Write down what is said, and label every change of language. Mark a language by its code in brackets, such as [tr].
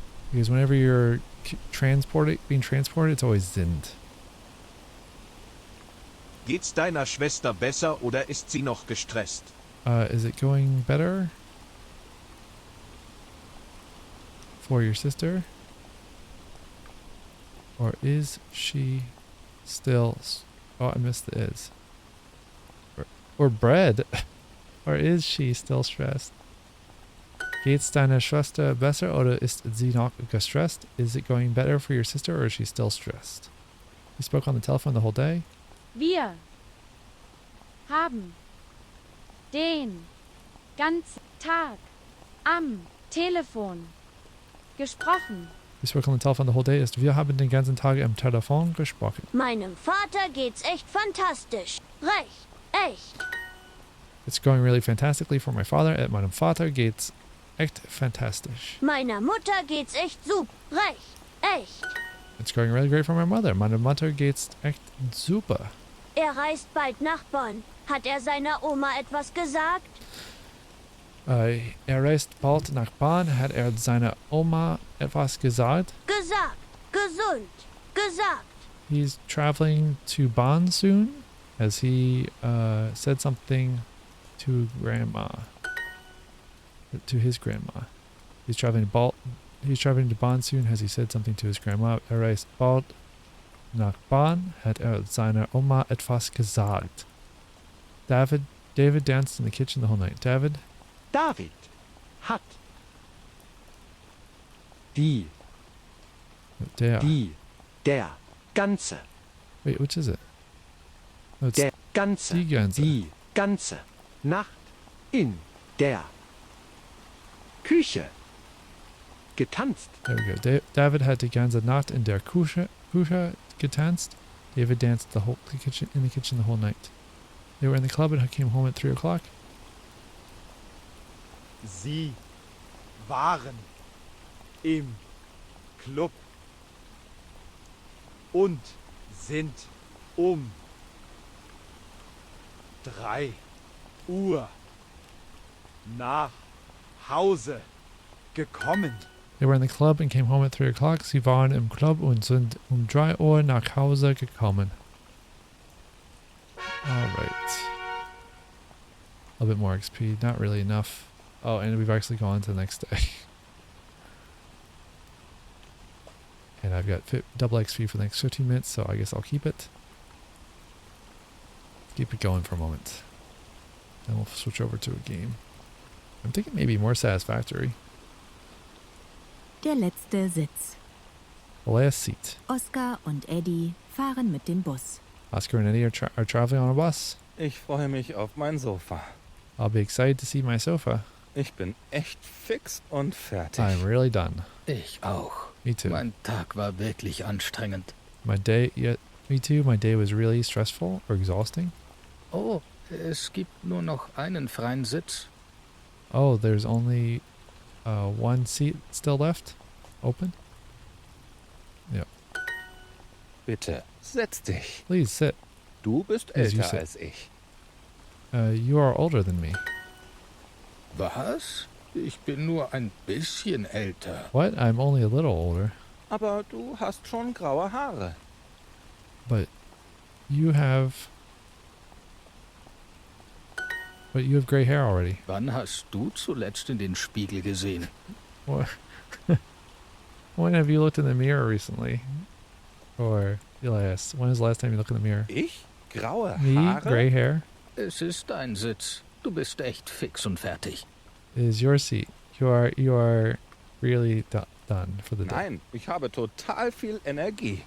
[en] Because whenever you're being transported, it's always sind. [de] Geht's deiner Schwester besser oder ist sie noch gestresst? [en] Is it going better for your sister? Or is she still... Oh, I missed the is. Or bread. Or is she still stressed? [de] Geht's deiner Schwester besser oder ist sie noch gestresst? [en] Is it going better for your sister or is she still stressed? You spoke on the telephone the whole day? [de] Wir haben den ganzen Tag am Telefon gesprochen. [en] You spoke on the telephone the whole day ist [de] wir haben den ganzen Tag am Telefon gesprochen. Meinem Vater geht's echt fantastisch. Recht, echt. [en] It's going really fantastically for my father. [de] At meinem Vater geht's echt fantastisch. Meiner Mutter geht's echt super. Recht, echt. [en] It's going really great for my mother. [de] Meiner Mutter geht's echt super. Reist bald nach Bonn. Hat seiner Oma etwas gesagt? Reist bald nach Bonn. Hat seiner Oma etwas gesagt? Gesagt. Gesund. Gesagt. [en] He's traveling to Bonn soon. Has he said something to grandma? To his grandma. He's traveling to Bonn soon. Has he said something to his grandma? [de] Reist bald nach Bonn. Hat seiner Oma etwas gesagt? [en] David danced in the kitchen the whole night. [de] David hat die der ganze [en] Wait, which is it? No, it's [de] der ganze die ganze Nacht in der Küche getanzt. [en] There we go. [de] David had die ganze Nacht in der Küche getanzt. [en] David danced in the kitchen the whole night. They were in the club and came home at 3 o'clock. [de] Sie waren im Club und sind 3 Uhr nach Hause gekommen. [en] They were in the club and came home at 3 o'clock. [de] Sie waren im Club und sind 3 Uhr nach Hause gekommen. [en] Alright. A bit more XP. Not really enough. Oh, and we've actually gone to the next day. And I've got double XP for the next 15 minutes, so I guess I'll keep it. Keep it going for a moment. Then we'll switch over to a game. I'm thinking maybe more Satisfactory. [de] Der letzte Sitz. [en] The last seat. [de] Oskar und Eddie fahren mit dem Bus. [en] Oscar and Eddie are traveling on a bus. [de] Ich freue mich auf mein Sofa. [en] I'll be excited to see my sofa. [de] Ich bin echt fix und fertig. [en] I'm really done. [de] Ich auch. [en] Me too. [de] Mein Tag war wirklich anstrengend. [en] Me too. My day was really stressful or exhausting. [de] Oh, es gibt nur noch einen freien Sitz. [en] Oh, there's only one seat still left? Open? Yep. [de] Bitte, setz dich. [en] Please sit. [de] Du bist [en] Yes, you [de] älter [en] sit. [de] als ich. [en] You are older than me. [de] Was? Ich bin nur ein bisschen älter. [en] What? I'm only a little older. [de] Aber du hast schon graue Haare. [en] But you have... But you have gray hair already. [de] Wann hast du zuletzt in den Spiegel gesehen? [en] What? When have you looked in the mirror recently? Or last? When was the last time you looked in the mirror? [de] Ich? Graue [en] Me? [de] Haare? [en] Gray hair? [de] Es ist dein Sitz. Du bist echt fix und fertig. [en] It is your seat. You are really done for the day. [de] Nein, ich habe total viel Energie.